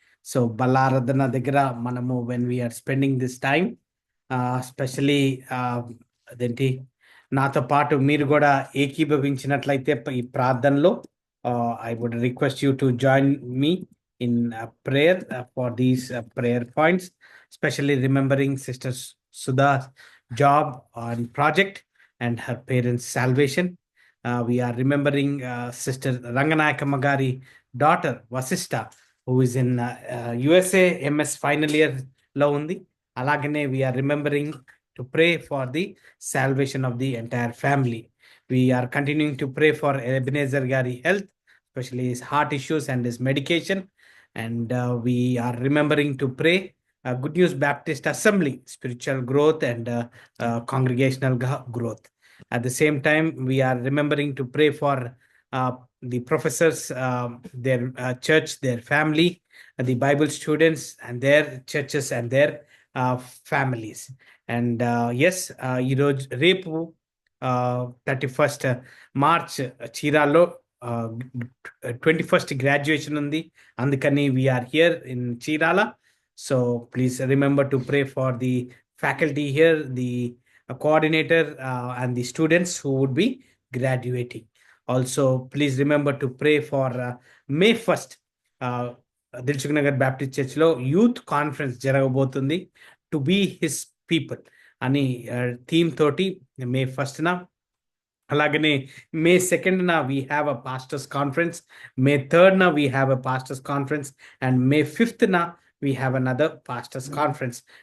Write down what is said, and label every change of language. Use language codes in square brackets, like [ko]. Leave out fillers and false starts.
[en] so [te] బలారాధన దగ్గర మనము [en] when we are spending this time, specially [te] అదేంటి నాతో పాటు మీరు కూడా ఏకీభవించినట్లయితే ఈ ప్రార్థనలో, [en] I would request you to join me in prayer for these prayer points, especially remembering Sister Sudha's job and project and her parents' salvation. We are remembering Sister Ranganayaka Magari daughter Vasista, who is in USA MS final year [te] లో ఉంది. అలాగనే [en] we are remembering to pray for the salvation of the entire family. We are continuing to pray for Ebenezer Gari health, especially his heart issues and his medication. And we are remembering to pray Good News Baptist Assembly spiritual growth and congregational growth. At the same time, we are remembering to pray for the professors, their church, their family, the Bible students and their churches and their families. And yes, [te] ఈరోజు రేపు 31st March చీరాలో 21st graduation ఉంది. అందుకని [en] We are here in Chirala. So please remember to pray for the faculty here, the coordinator and the students who would be graduating. Also, please remember to pray for May 1st, Dilshuk Nagar Baptist Church lo youth conference [te] జరగబోతుంది, [en] to be his people [te] అని theme తోటి [en] May 1st na. [te] అలాగనే [en] May 2nd na we have a pastors conference, May 3rd na we have a pastors conference, and May 5th na we have another pastors conference.